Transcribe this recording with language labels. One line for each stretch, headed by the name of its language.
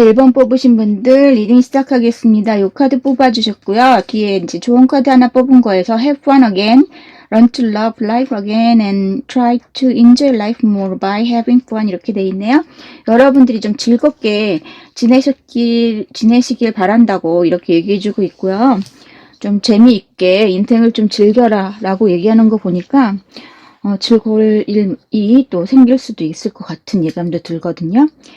Korean: 1번 뽑으신 분들 리딩 시작하겠습니다. 요 카드 뽑아주셨고요. 뒤에 이제 좋은 카드 하나 뽑은 거에서
English: Have fun again, learn to love life again, and try to enjoy life more by having fun
Korean: 이렇게 돼 있네요. 여러분들이 좀 즐겁게 지내시길 바란다고 이렇게 얘기해주고 있고요. 좀 재미있게 인생을 좀 즐겨라 라고 얘기하는 거 보니까 즐거울 일이 또 생길 수도 있을 것 같은 예감도 들거든요.